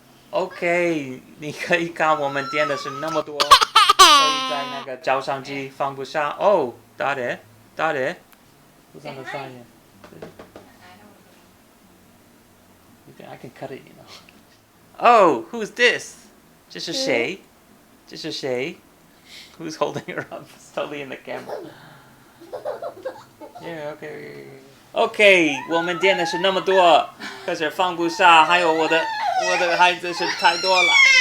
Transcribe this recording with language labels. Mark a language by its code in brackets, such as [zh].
[zh] Okay, 你可以看我们点的是那么多，所以在那个照相机放不下。 [en] Oh, Daddy, who's on the side here? I can cut it, you know. Oh, who's this? [zh] 这是谁? [en] Who's holding her up slowly in the camera? Yeah, okay. [zh] Okay, 我们点的是那么多，可是放不下，还有我的孩子是太多了。